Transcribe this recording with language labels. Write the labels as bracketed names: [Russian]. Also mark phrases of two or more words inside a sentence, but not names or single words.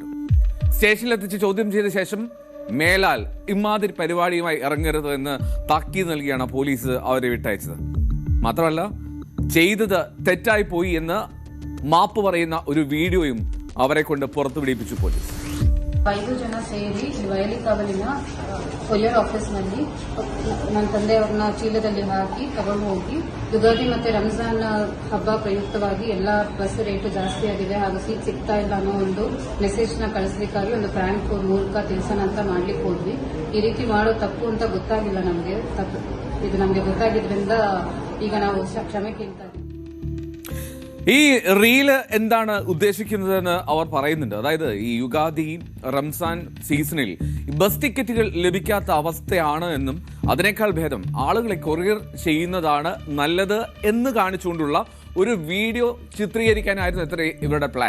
[Malayalam] സ്റ്റേഷനിലെത്തിച്ച് ചോദ്യം ചെയ്ത ശേഷം മേലാൽ ഇമാതിരി പരിപാടിയുമായി ഇറങ്ങരുത് എന്ന് താക്കീത് നൽകിയാണ് പോലീസ് അവരെ വിട്ടയച്ചത്. മാത്രമല്ല, ചെയ്തത് തെറ്റായി പോയി എന്ന് മാപ്പ് പറയുന്ന ഒരു വീഡിയോയും അവരെ കൊണ്ട് പുറത്തു പിടിപ്പിച്ചു പോലീസ്. [Kannada] 5 ಜನ ಸೇರಿ ವಯಲಿಕಾವಲಿನ ಕೊರಿಯರ್ ಆಫೀಸ್ನಲ್ಲಿ ನನ್ನ ತಂದೆಯವ್ರನ್ನ ಚೀಲದಲ್ಲಿ ಹಾಕಿ ತಗೊಂಡು ಹೋಗಿ ಯುಗಾದಿ ಮತ್ತೆ ರಂಜಾನ್ ಹಬ್ಬ ಪ್ರಯುಕ್ತವಾಗಿ ಎಲ್ಲ ಬಸ್ ರೇಟ್ ಜಾಸ್ತಿ ಆಗಿದೆ ಹಾಗೂ ಸೀಟ್ ಸಿಗ್ತಾ ಇಲ್ಲ ಅನ್ನೋ ಒಂದು ಮೆಸೇಜ್ ನ ಕಳಿಸ್ಲಿಕ್ಕಾಗಿ ಒಂದು ಪ್ರ್ಯಾಂಕ್ ಫೋನ್ ಮೂಲಕ ತಿಳಿಸೋಣ ಅಂತ ಮಾಡ್ಲಿಕ್ಕೆ ಹೋದ್ವಿ. ಈ ರೀತಿ ಮಾಡೋ ತಪ್ಪು ಅಂತ ಗೊತ್ತಾಗಿಲ್ಲ ನಮಗೆ. ಇದು ನಮಗೆ ಗೊತ್ತಾಗಿದ್ರಿಂದ ಈಗ ನಾವು ಕ್ಷಮೆ ಕೇಳ್ತಾ ಇದ್ದೀವಿ. [Malayalam] ഈ റീല് എന്താണ് ഉദ്ദേശിക്കുന്നതെന്ന് അവർ പറയുന്നുണ്ട്. അതായത് ഈ യുഗാദി റംസാൻ സീസണിൽ ബസ് ടിക്കറ്റുകൾ ലഭിക്കാത്ത അവസ്ഥയാണ് എന്നും അതിനേക്കാൾ ഭേദം ആളുകളെ കൊറിയർ ചെയ്യുന്നതാണ് നല്ലത് എന്ന് കാണിച്ചുകൊണ്ടുള്ള ഒരു വീഡിയോ ചിത്രീകരിക്കാനായിരുന്നു ഇവരുടെ പ്ലാൻ.